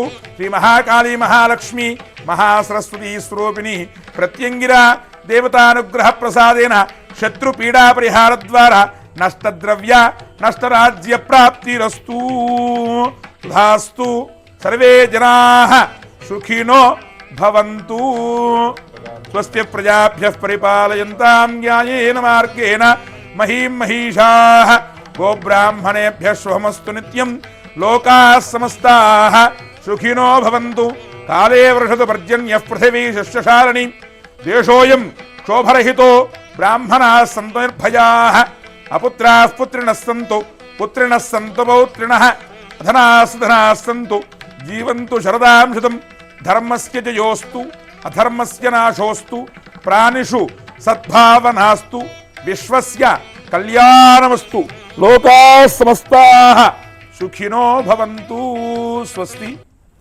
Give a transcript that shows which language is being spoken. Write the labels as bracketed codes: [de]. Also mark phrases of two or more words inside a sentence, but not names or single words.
[sa] శ్రీ మహాకాళీ మహాలక్ష్మి మహాసరస్వతీ స్వరూపిణి ప్రత్యంగిర దేవతానుగ్రహ ప్రసాదేన శత్రు పీడా పరిహార ద్వారా నష్టద్రవ్య నష్టరాజ్య ప్రాప్తిరస్తు తథాస్తు సర్వే జనాః సుఖినో భవంతు స్వస్తి ప్రజాభ్యః పరిపాలయంతాం న్యాయేన మార్గేణ మహీం మహిషాః గోబ్రాహ్మణేభ్యः శుభమస్తు నిత్యం లోకాः సమస్తాः సుఖినో భవంతు కాలే వర్షతు పర్జన్యః పృథివీ శస్యశాలినీ దేశోయం క్షోభరహితో బ్రాహ్మణాः సంతు నిర్భయాः అపుత్రాः పుత్రిణः సంతు పుత్రిణः సంతు పౌత్రిణः అధనాः సుధనాः సంతు జీవంతు శరదాం శతం ధర్మస్య జయోస్తు అధర్మస్య నాశోస్తు ప్రాణిషు సద్భావనాస్తు విశ్వస్య కళ్యాణమస్తు లోకాः సమస్తాः సుఖినో భవంతు స్వస్తి.